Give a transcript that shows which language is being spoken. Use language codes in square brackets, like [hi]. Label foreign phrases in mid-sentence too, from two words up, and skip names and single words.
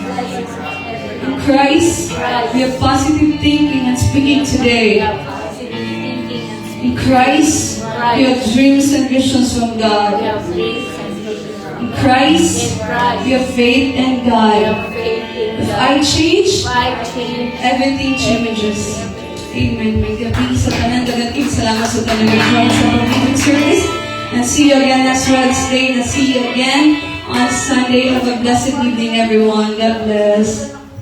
[en] In Christ, we have positive thinking and speaking today. In Christ, we have dreams and visions from God. In Christ, we have faith in God. If I change, everything changes. [hil] Amen. May gabi sa tanan, dagating salamat sa tanan ng Christ sa pag-ibig service. [en] And see you again next Wednesday. And see you again on Sunday. Have a blessed evening, everyone. God bless.